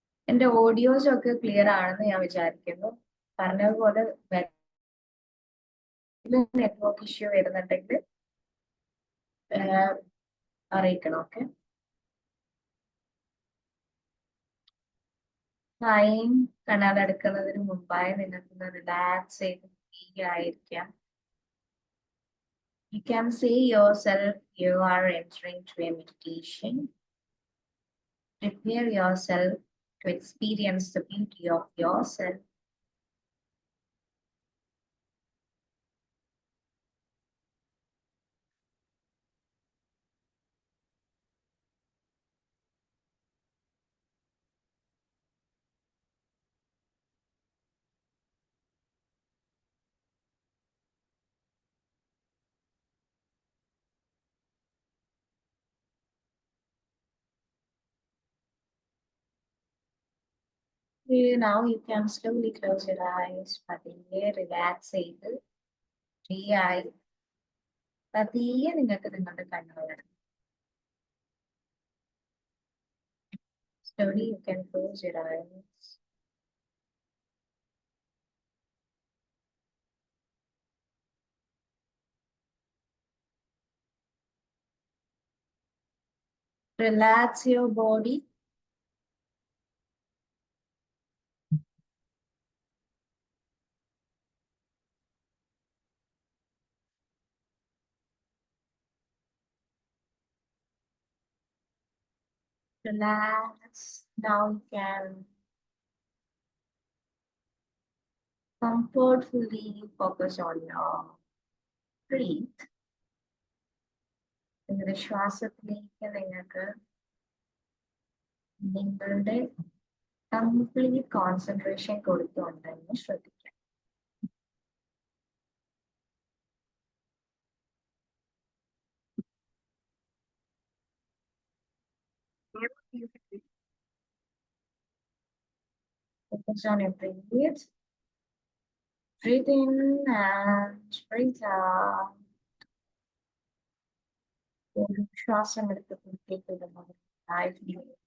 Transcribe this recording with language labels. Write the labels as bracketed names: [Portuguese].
[Malayalam] എന്റെ ഓഡിയോസ് ഒക്കെ ക്ലിയർ ആണെന്ന് ഞാൻ വിചാരിക്കുന്നു. പറഞ്ഞതുപോലെ നെറ്റ്വർക്ക് ഇഷ്യൂ വരുന്നുണ്ടെങ്കിൽ അറിയിക്കണം. ഓക്കെ, ടൈം കണ്ണാടടുക്കുന്നതിന് മുമ്പായി നിങ്ങൾക്ക് റിലാക്സ് ചെയ്ത് ഫ്രീ ആയിരിക്കാം. [English] You can see yourself you are entering to a meditation. Prepare yourself to experience the beauty of yourself. Now you can slowly close your eyes. [Malayalam] പതിയെ relax ചെയ്ത് free ആയി പതിയെ നിങ്ങൾക്ക് നിങ്ങളുടെ കണ്ണുകൾ അടയ്ക്കാം. [English] Slowly you can close your eyes. Relax your body. Relax. Now you can comfortfully focus on your breath. [Malayalam] നിങ്ങളുടെ ശ്വാസത്തിലേക്ക് നിങ്ങൾക്ക് നിങ്ങളുടെ കംപ്ലീറ്റ് കോൺസെൻട്രേഷൻ കൊടുത്തുകൊണ്ടെന്ന് ശ്രദ്ധിക്കാം. [English] Focus on your breath. Breathe in and breathe out. [Malayalam] ഒരു ശ്വാസം എടുത്ത് പുറത്തേക്ക് വിടുന്നത് ആയിരിക്കും.